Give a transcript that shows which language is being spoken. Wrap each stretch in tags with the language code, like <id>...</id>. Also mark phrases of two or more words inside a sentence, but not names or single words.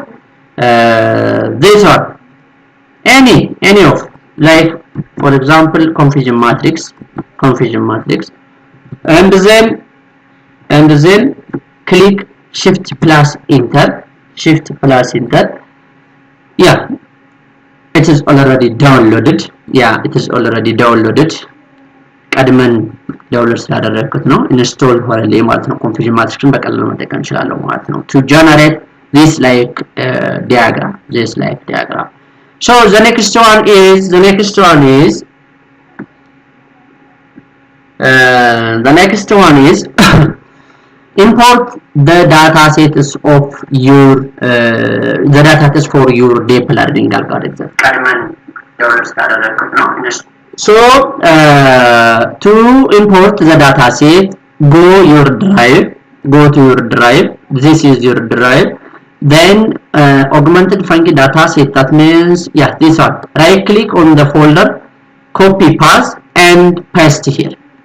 <en>This one, any of, like for example confusion matrix, and then click shift plus enter. Yeah, it is already downloaded.</en> <am>ቀድመን ዳውንሎድ ስላደረግኩት ነው ኢንስቶል ሆነልኝ ማለት ነው። ኮንፊዥን ማትሪክስን በቀላሉ መጠቀም እንችላለን ማለት ነው።</am> <en>to generate this like diagram. So the next one is import the datasets of your the datasets for your deep learning algorithm.</en> <am>ቀድመን ዳውንሎድ ስላደረግኩት ነው።</am> <en>So to import the dataset, go to your drive. This is your drive. Then augmented funky dataset. That means this one. Right click on the folder, copy path, and paste here.</en>